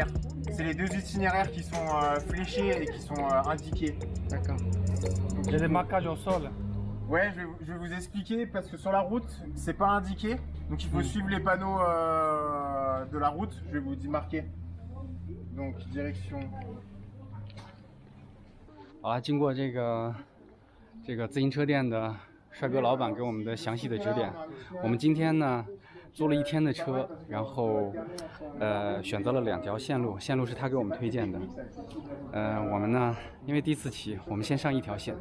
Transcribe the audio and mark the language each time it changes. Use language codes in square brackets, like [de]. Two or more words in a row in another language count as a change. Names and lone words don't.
[fr] C'est les deux itinéraires qui sont fléchés et qui sont indiqués. D'accord. Il y a des marquages au sol. Ouais, je vais vous expliquer parce que sur la route, c'est pas indiqué. Donc il faut suivre les panneaux de la route. Je vais vous marquer. Donc direction. [zh] 好了，经过这个自行车店的帅哥老板给我们的详细的指点，我们今天呢租了1天的车，然后选择了2条线路是他给我们推荐的。我们呢因为第一次骑，我们先上1条线。